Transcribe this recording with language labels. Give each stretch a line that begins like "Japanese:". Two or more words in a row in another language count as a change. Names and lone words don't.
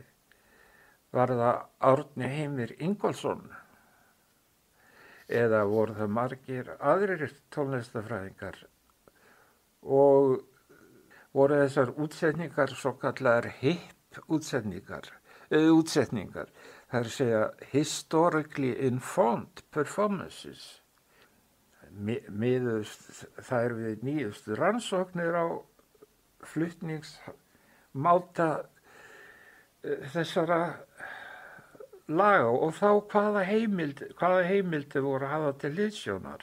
Icelandic: Var það Árni Heimir Ingólfsson? Eða voru það margir aðrir tónlistafræðingar? Og voru þessar útsetningar svo kallar hipp útsetningar. Það að segja
English: historically informed performances.
Icelandic: Það við nýjustu rannsóknir á flutningsmáta þessara laga, og þá hvaða heimildi voru að hafa til hliðsjónar.